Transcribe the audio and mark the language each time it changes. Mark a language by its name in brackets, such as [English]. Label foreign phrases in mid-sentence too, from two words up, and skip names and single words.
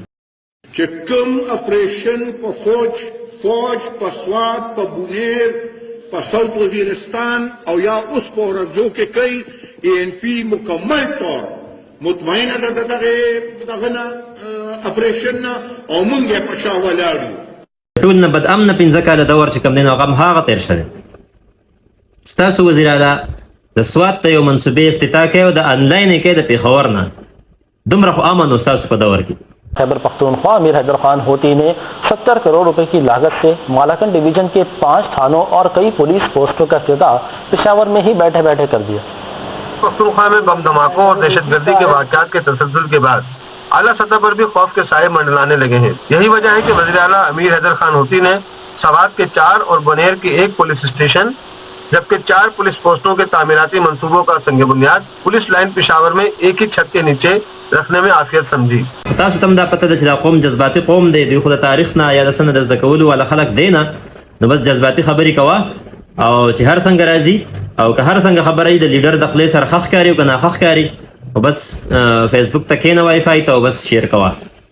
[Pashto] چې کوم اپریشن په فوج په سوات، په بونیر، په ساوت وزیرستان او یا اوس په ورځو کې کوي، ANP مکمل طور مطمئنه ده د دغه نه اپریشن نه، او موږ یې په شا ولاړ یو. ټول نه بد امنه 5 کاله دور چې کوم دی، نو هغه هم هغه تیر شوی. ستاسو وزیر اعلی د سوات ته یو منصوبې افتتاح کوي او د آنلاین یې کوي د پېښور نه. دومره خو امن و ستاسو په دور کې. [Urdu] خیبر پختونخوا امیر حیدر خان ہوتی نے 70 کروڑ روپے کی لاگت سے مالاکنڈ ڈویژن کے 5 تھانوں اور کئی [English] police posts [Urdu] کا افتتاح پشاور میں ہی بیٹھے بیٹھے کر دیا. پختونخوا میں بم دھماکوں اور دہشت گردی کے واقعات کے تسلسل کے بعد اعلیٰ سطح پر بھی خوف کے سائے منڈلانے لگے ہیں. یہی وجہ ہے کہ وزیر اعلیٰ امیر حیدر خان ہوتی نے سوات کے 4 اور بونیر کے 1 [English] police station [Urdu] جبکہ 4 [English] police posts [Urdu] کے تعمیراتی منصوبوں کا سنگ بنیاد پولیس لائن پشاور میں ایک ہی چھت کے نیچے رکھنے میں عافیت سمجھی. [Pashto] تاسو تم دا پته ده چې دا قوم جذباتي قوم دی، دوی خو د تاریخ نه یا د سند د زده کولو والا خلک دی نه، نو بس جذباتي خبرې کوه او چې هر څنګه راځي او که هر څنګه خبره د لیډر د خولې سره ښه ښکاري او که ناښه ښکاري، بس فیسبوک ته کښېنه وای فای ته او بس شیر کوه.